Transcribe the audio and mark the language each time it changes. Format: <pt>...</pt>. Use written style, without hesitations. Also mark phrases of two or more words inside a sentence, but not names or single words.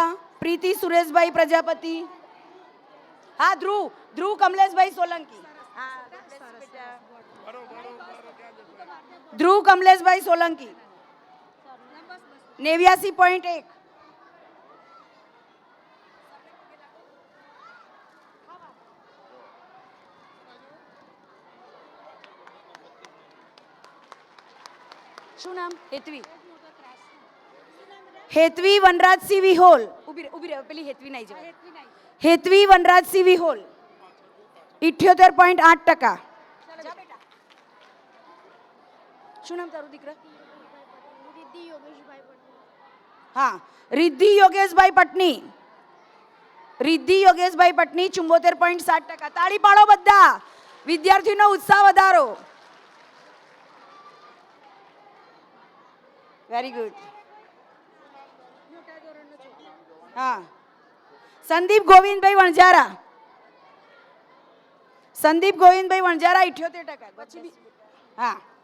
<gu>प्रीति सुरेश भाई प्रजापति. हाँ, ध्रुव ध्रुव कमलेश भाई सोलंकी. ध्रुव कमलेश भाई सोलंकी 89.1. શું નામ? હેતવી. હેતવી વનરાજસિંહ વિહોલ. ઉભી રહે, પેલી હેતવી નહીં જવાય. હેતવી વનરાજસિંહ વિહોલ 78.8%. શું નામ તારું દીકરા? हाँ, रिद्धि योगेशभाई पटनी. रिद्धि योगेशभाई पटनी 74.7%. ताળી પાડો બધા. વિદ્યાર્થીનો ઉત્સાહ વધારો.</gu> <en>very good.</en> <gu>हाँ, संदीप गोविंद भाई वणजारा. संदीप गोविंद भाई वणजारा 78%.</gu>